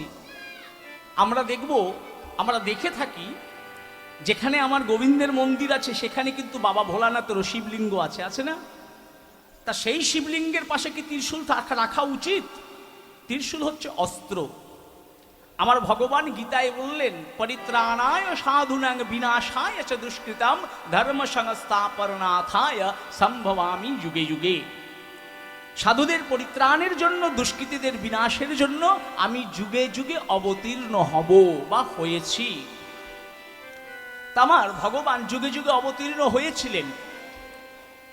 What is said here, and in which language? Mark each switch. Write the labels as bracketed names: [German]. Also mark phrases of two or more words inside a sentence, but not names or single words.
[Bangla] আমরা দেখব, আমরা দেখে থাকি যেখানে আমার গোবিন্দের মন্দির আছে সেখানে কিন্তু বাবা ভোলানাথেরও শিবলিঙ্গ আছে, আছে না? তা সেই শিবলিঙ্গের পাশে কি ত্রিশূল রাখা উচিত? ত্রিশূল হচ্ছে অস্ত্র। আমার ভগবান গীতায় বললেন [Sanskrit] পরিত্রাণায় সাধুনাং বিনাশায় চ দুষ্কৃতাম ধর্ম সংস্থাপনাথায় সম্ভবামি যুগে যুগে। [Bangla] সাধুদের পরিত্রাণের জন্য, দুষ্কৃতীদের বিনাশের জন্য আমি যুগে যুগে অবতীর্ণ হব বা হয়েছি। তা আমার ভগবান যুগে যুগে অবতীর্ণ হয়েছিলেন।